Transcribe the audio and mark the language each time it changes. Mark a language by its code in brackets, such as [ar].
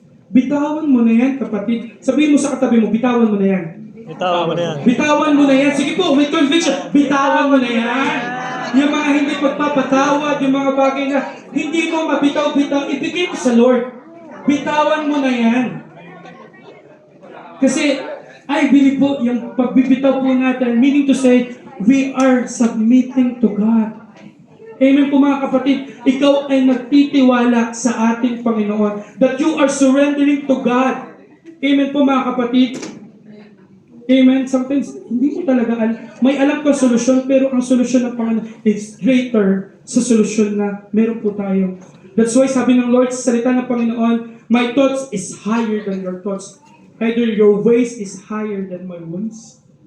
[tl] Bitawan mo na yan, kapatid. Sabihin mo sa katabi mo, bitawan mo na yan. Bitawan mo na yan. Bitawan mo na yan. Sige po, with conviction, bitawan mo na yan. Yung mga hindi pagpapatawad, yung mga bagay na hindi mo mabitaw-bitaw, ibigay mo sa Lord. Bitawan mo na yan. [en] Kasi, I believe po, [tl] yung pagbibitaw po natin, [en] meaning to say, we are submitting to God. [tl] Amen po mga kapatid, ikaw ay nagtitiwala sa ating Panginoon, [en] that you are surrendering to God. [tl] Amen po mga kapatid. Amen. Sometimes, hindi mo talaga may alam kang solusyon, pero ang solusyon ng Panginoon is greater sa solusyon na meron po tayo. [en] That's why [tl] sabi ng Lord sa salita ng Panginoon, [en] my thoughts is higher than your thoughts. Either your ways is higher than my ways.